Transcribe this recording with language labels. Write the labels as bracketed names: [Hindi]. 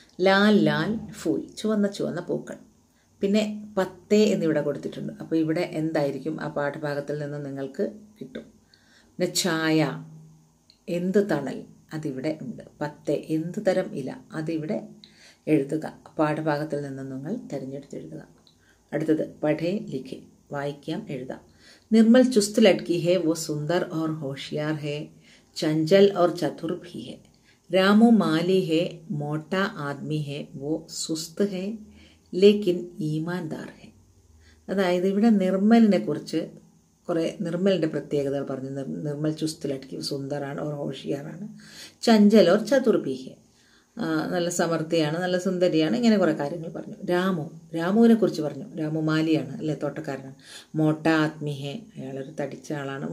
[Hindi] ലാൽ ലാൽ ഫൂൽ, [Malayalam] ചുവന്ന പൂക്കൾ. പിന്നെ പത്തേ എന്നിവിടെ കൊടുത്തിട്ടുണ്ട്. അപ്പോൾ ഇവിടെ എന്തായിരിക്കും ആ പാഠഭാഗത്തിൽ നിന്ന് നിങ്ങൾക്ക് കിട്ടും. പിന്നെ ഛായ, എന്ത് തണൽ, അതിവിടെ ഉണ്ട്. പത്തേ, എന്ത് തരം ഇല, അതിവിടെ എഴുതുക. പാഠഭാഗത്തിൽ നിന്ന് നിങ്ങൾ തിരഞ്ഞെടുത്തെഴുതുക. അടുത്തത് പഠേ ലിഖേ, വായിക്കാം എഴുതാം. [Hindi] निर्मल चुस्त लड़की है, वो सुंदर और होशियार है, चंचल और चतुर भी है. रामू माली है, मोटा आदमी है, वो सुस्त है ലേക്കിൻ ഈമാൻദാർ ഹെ. [Malayalam] അതായത് ഇവിടെ നിർമ്മലിനെ കുറിച്ച് കുറേ നിർമ്മലിൻ്റെ പ്രത്യേകതകൾ പറഞ്ഞു. നിർമ്മൽ ചുസ്ത് ലട്കി, സുന്ദറാണ്, ഓർ ഹോഷിയാറാണ്, [Hindi] ചഞ്ചൽ ഓർ ചതുർ ഭി ഹെ, [Malayalam] നല്ല സമർത്ഥിയാണ്, നല്ല സുന്ദരിയാണ്, ഇങ്ങനെ കുറേ കാര്യങ്ങൾ പറഞ്ഞു. രാമുവിനെ കുറിച്ച് പറഞ്ഞു. രാമു മാലിയാണ്, അല്ലേ, തോട്ടക്കാരനാണ്. [Hindi] മോട്ട ആത്മി ഹെ, [Malayalam] അയാളൊരു തടിച്ച ആളാണ്.